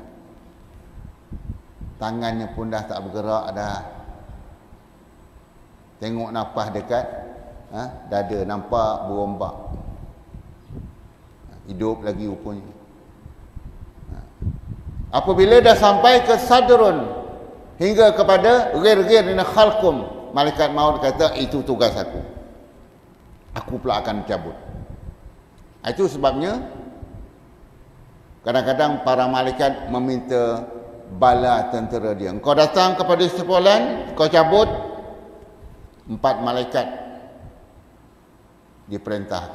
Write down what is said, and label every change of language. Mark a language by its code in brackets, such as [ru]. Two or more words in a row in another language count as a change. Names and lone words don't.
[ms] Tangannya pun dah tak bergerak dah. Tengok nafas dekat dada, nampak berombak. Hidup lagi rupanya. Apabila dah sampai ke sadrun, hingga kepada [ar] غرغر من حلقوم, [ms] malaikat maut kata, itu tugas aku. Aku pula akan cabut. Itu sebabnya kadang-kadang para malaikat meminta bala tentera dia. Engkau datang kepada sepolan, kau cabut, 4 malaikat diperintahkan.